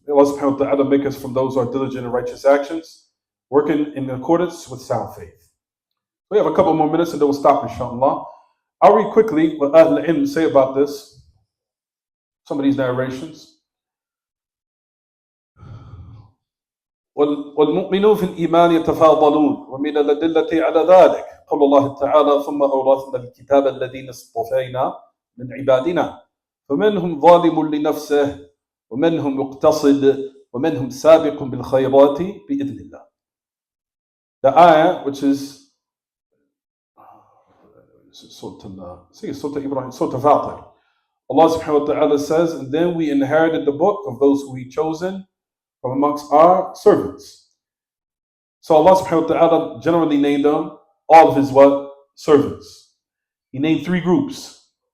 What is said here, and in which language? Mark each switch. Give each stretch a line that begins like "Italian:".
English: Allah subhanahu wa ta'ala make us from those who are diligent in righteous actions, working in accordance with sound faith. We have a couple more minutes and then we'll stop, inshallah. I'll read quickly what Ahl al-Ilm say about this, some of these narrations.
Arabic: والمؤمنون في الإيمان يتفاضلون ومن الأدلة على ذلك قول الله تعالى ثم أورثنا الكتاب الذين اصطفينا من عبادنا فمنهم ظالم لنفسه ومنهم مقتصد ومنهم سابق بالخيرات بإذن الله.
English: The ayah, which is Surah Ibrahim, Surah Fatir. Allah subhanahu wa ta'ala says, and then we inherited the book of those who we chosen from amongst our servants. So Allah subhanahu wa ta'ala generally named them all of his what? Servants. He named three groups.